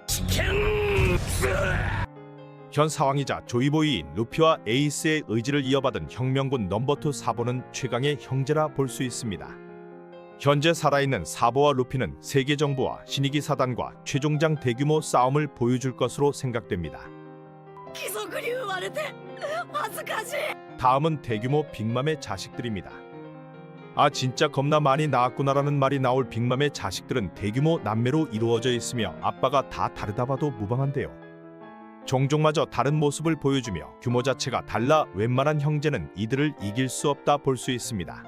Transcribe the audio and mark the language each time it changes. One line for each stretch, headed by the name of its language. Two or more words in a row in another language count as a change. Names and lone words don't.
Korean: 현 사왕이자 조이보이인 루피와 에이스의 의지를 이어받은 혁명군 넘버2 사보는 최강의 형제라 볼 수 있습니다. 현재 살아있는 사보와 루피는 세계 정부와 신이기 사단과 최종장 대규모 싸움을 보여줄 것으로 생각됩니다.
Japanese: 貴族に生まれて恥ずかしい
Korean: 다음은 대규모 빅맘의 자식들입니다. 아 진짜 겁나 많이 낳았구나라는 말이 나올 빅맘의 자식들은 대규모 남매로 이루어져 있으며 아빠가 다 다르다 봐도 무방한데요. 종족마저 다른 모습을 보여주며 규모 자체가 달라 웬만한 형제는 이들을 이길 수 없다 볼 수 있습니다.